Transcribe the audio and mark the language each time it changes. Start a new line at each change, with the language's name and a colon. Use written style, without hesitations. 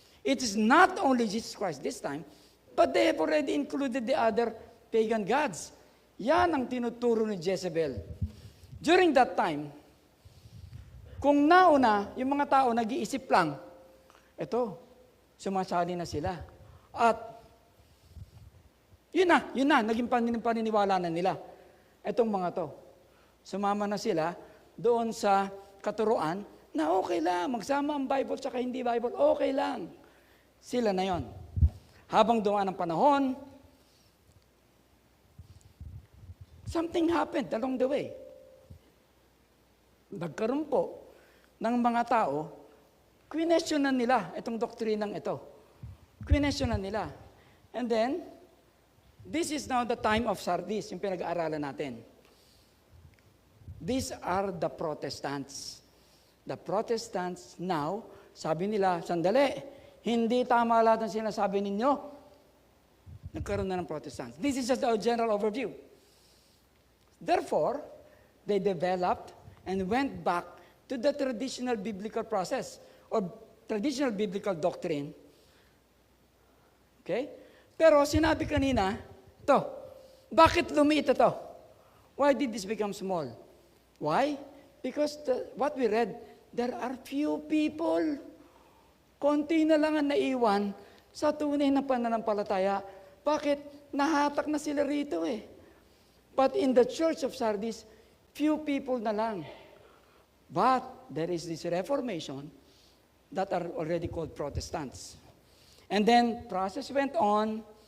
English: It is not only Jesus Christ this time, but they have already included the other pagan gods.
Filipino: Yan ang tinuturo ni Jezebel. During that time, kung nauna, yung mga tao nag-iisip lang, eto, sumasali na sila. At, yun na, naging paniniwala na nila. Etong mga to, sumama na sila doon sa katuruan na okay lang, magsama ang Bible tsaka hindi Bible, okay lang. Sila na yon.
English: Habang dumaan ang panahon, something happened along the way.
Filipino: Nagkaroon po ng mga tao, questionan nila itong doktrinang ito. Questionan nila.
English: And then, this is now the time of Sardis,
Filipino: yung pinag-aaralan natin.
English: These are the Protestants. The Protestants now,
Filipino: sabi nila, sandali, hindi tama lahat ng sinasabi ninyo. Nagkaroon na ng
English: Protestants. This is just a general overview. Therefore, they developed and went back to the traditional biblical process or traditional biblical doctrine. Okay?
Filipino: Pero sinabi kanina, bakit lumiit ito?
English: Why did this become small? Why? Because what we read, there are few people.
Filipino: Konti na lang ang naiwan sa tunay na pananampalataya. Bakit? Nahatak na sila rito eh.
English: But in the Church of Sardis, few people
Filipino: na lang.
English: But there is this Reformation that are already called Protestants. And then process went on.